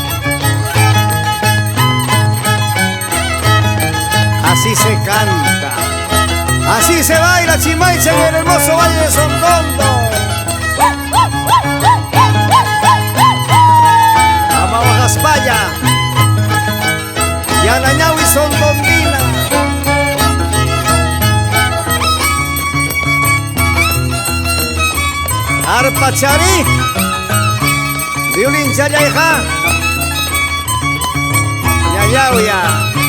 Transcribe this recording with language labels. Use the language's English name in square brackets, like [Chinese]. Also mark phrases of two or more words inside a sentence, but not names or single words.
[Spanish] Así se canta, así se baila Chimaicha en el hermoso Valle de Sondondo. Vamos a Gaspaya, Yanañau y Sondondina. Arpa Charí, violín Chayaija, Yayauya.